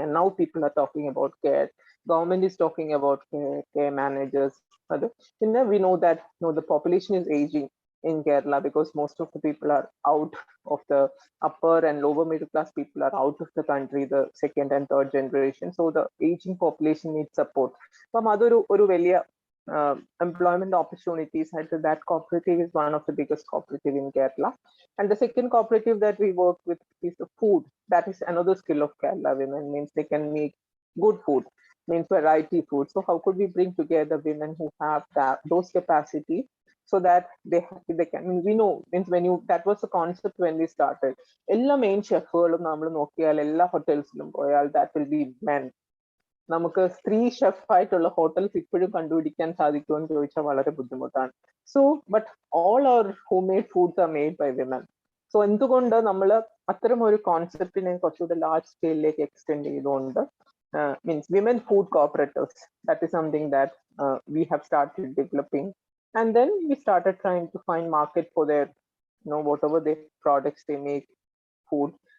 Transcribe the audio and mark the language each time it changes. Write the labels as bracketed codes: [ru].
[en] And now people are talking about care. Government is talking about care managers. We know that the population is aging. in Kerala because most of the people are out of the upper and lower middle class people are out of the country, the second and third generation. So the aging population needs support. [ml] അപ്പം ഒരു വലിയ employment opportunities. [en] That cooperative is one of the biggest cooperative in Kerala. And the second cooperative that we work with is the food. That is another skill of Kerala women, means they can make good food, means variety food. So how could we bring together women who have those capacity so that they can, I mean, we know, means when you, that was the concept when we started. All main chefs [ml] നമ്മൾ നോക്കിയാൽ എല്ലാ ഹോട്ടൽസിലും പോയാൽ [en] that will be men. [ml] നമുക്ക് സ്ത്രീ chef ആയിട്ടുള്ള hotels ഇപ്പോഴും കണ്ടുപിടിക്കാൻ സാധിക്കുമെന്ന് ചോദിച്ചാൽ വളരെ ബുദ്ധിമുട്ടാണ്. [en] So but all our home made foods are made by women. So [ml] എന്തുകൊണ്ട് നമ്മൾ അത്തരം ഒരു കോൺസെപ്റ്റിനെ കുറച്ചുകൂടെ ലാർജ് സ്കെയിലിലേക്ക് എക്സ്റ്റെൻഡ് ചെയ്തുകൊണ്ട് [en] means women food cooperatives, that is something that we have started developing, and then we started trying to find market for their, whatever their products they make food.